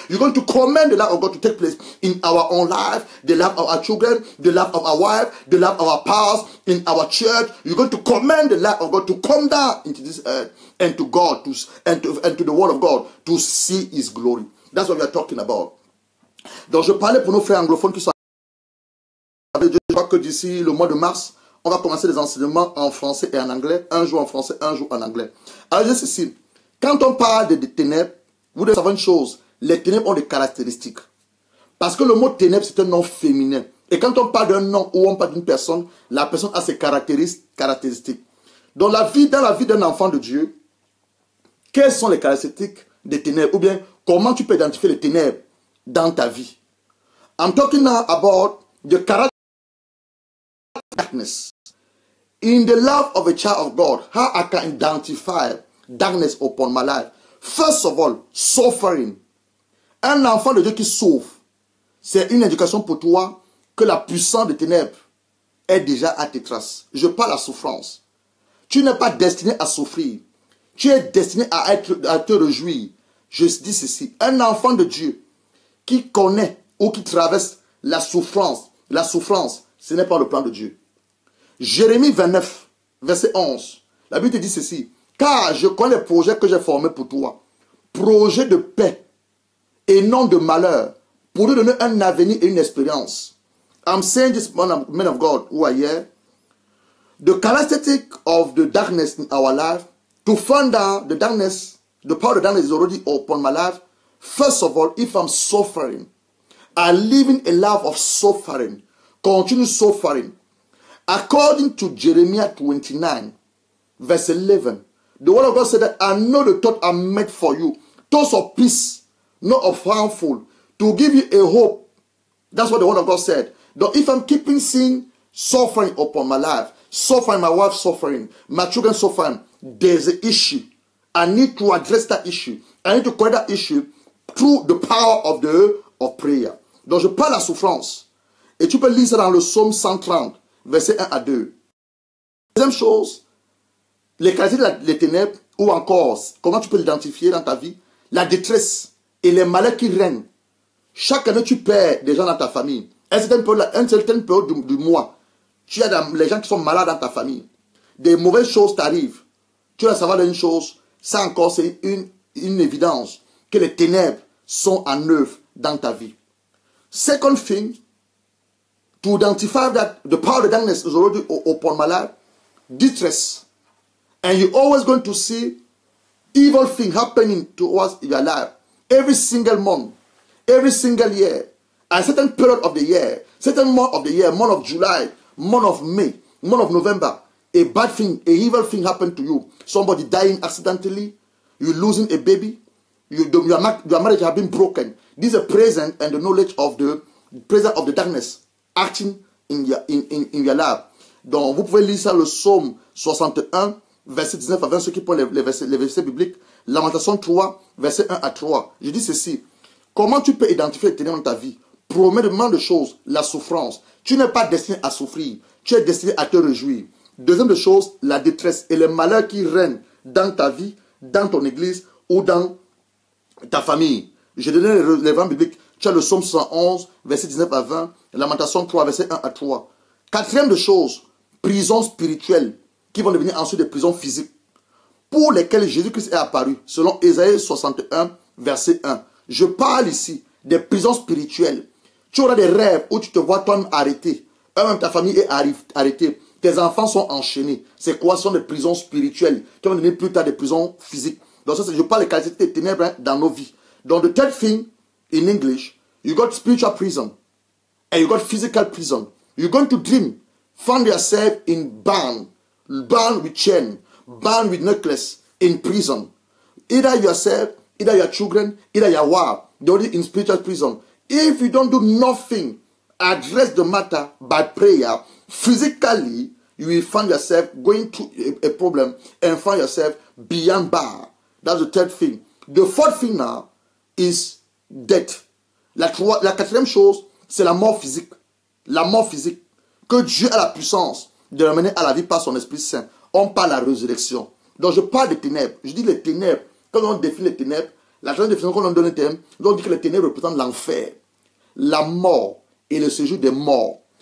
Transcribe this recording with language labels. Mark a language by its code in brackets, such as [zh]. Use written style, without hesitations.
[en] You're going to command the light of God to take place in our own life, the life of our children, the life of our wife, the life of our past, in our church. You're going to command the light of God to come down into this earth and to God and to the word of God to see His glory. That's what we are talking about. [fr] Donc je parlais pour nos frères anglophones qui sont avec Dieu. Je crois que d'ici le mois de mars, on va commencer les enseignements en français et en anglais. Un jour en français, un jour en anglais. Alors je dis ceci. Quand on parle des ténèbres, vous devez savoir une chose. Les ténèbres ont des caractéristiques. Parce que le mot ténèbres, c'est un nom féminin. Et quand on parle d'un nom ou on parle d'une personne, la personne a ses caractéristiques. Dans la vie d'un enfant de Dieu, quelles sont les caractéristiques des ténèbres? Ou bien, comment tu peux identifier les ténèbres dans ta vie? [en] I'm talking now about the character of darkness. In the life of a child of God, how I can identify darkness upon my life. First of all, suffering. [fr] Un enfant de Dieu qui souffre, c'est une indication pour toi que la puissance des ténèbres est déjà à tes traces. Je parle à souffrance. Tu n'es pas destiné à souffrir. Tu es destiné à te réjouir. Je dis ceci. Un enfant de Dieu qui connaît ou qui traverse la souffrance, ce n'est pas le plan de Dieu. Jérémie 29, verset 11. La Bible te dit ceci. Car je connais les projets que j'ai formés pour toi. Projets de paix et non de malheur. Pour te donner un avenir et une expérience. [en] I'm saying this, man of God, who are here. The characteristic of the darkness in our life, to find out the darkness, the power of the darkness is already upon my life. First of all, if I'm suffering, I'm living a life of suffering, continue suffering. According to Jeremiah 29, verse 11, the word of God said that I know the thought I made for you, thoughts of peace, not of harmful, to give you a hope. That's what the word of God said. That if I'm keeping seeing suffering upon my life, suffering, my wife suffering, my children suffering, there's an issue. I need to address that issue. I need to correct that issue through the power of prayer. [fr] Donc je parle à la souffrance. Et tu peux lire ça dans le psaume 130, verset 1 à 2. Deuxième chose, les caractéristiques des ténèbres, ou encore, comment tu peux l'identifier dans ta vie, la détresse et les malheurs qui règnent. Chaque année, tu perds des gens dans ta famille. À une certaine période du mois, tu as les gens qui sont malades dans ta famille. Des mauvaises choses t'arrivent. Tu dois savoir une chose, ça encore c'est une évidence que les ténèbres sont en œuvre dans ta vie. [en] Second thing, to identify that the power of darkness is already upon my life, distress. And you're always going to see evil things happening towards your life. Every single month, every single year, a certain period of the year, certain month of the year, month of July, month of May, month of November, a bad thing, a evil thing happened to you. Somebody dying accidentally, you losing a baby, your marriage has been broken. This is a present and the knowledge of the presence of the darkness acting in your life. [fr] Donc vous pouvez lire ça le psaume 61, verset 19 à 20, ceux qui prennent les versets bibliques. Lamentation 3, verset 1 à 3. Je dis ceci. Comment tu peux identifier les ténèbres dans ta vie? Premièrement de choses, la souffrance. Tu n'es pas destiné à souffrir. Tu es destiné à te réjouir. Deuxième de choses, la détresse et les malheurs qui règnent dans ta vie, dans ton église ou dans ta famille. Je donne les versets bibliques. Tu as le psaume 111, verset 19 à 20. Lamentation 3, verset 1 à 3. Quatrième de choses, prisons spirituelles qui vont devenir ensuite des prisons physiques pour lesquelles Jésus-Christ est apparu, selon Ésaïe 61, verset 1. Je parle ici des prisons spirituelles. Tu auras des rêves où tu te vois toi-même arrêté. Même ta famille est arrêtée. Tes enfants sont enchaînés. C'est quoi? Ce sont des prisons spirituelles qui vont devenir plus tard des prisons physiques. Donc ça, je parle des qualités des ténèbres dans nos vies. Donc [en] the third thing in English, you got spiritual prison and you got physical prison. You're going to dream, find yourself in bound with chain, bound with necklace, in prison. either yourself, either your children, either your wife, they're already in spiritual prison. If you don't do nothing, address the matter by prayer, physically, you will find yourself going through a problem and find yourself beyond bar. That's the third thing. The fourth thing now is death. [fr] La quatrième chose, c'est la mort physique. La mort physique. Que Dieu a la puissance de l'amener à la vie par son Esprit Saint. On parle de la résurrection. Donc je parle des ténèbres. Je dis les ténèbres. Quand on définit les ténèbres, la troisième définition qu'on donne les ténèbres, on dit que les ténèbres représentent l'enfer, la mort et le séjour des morts.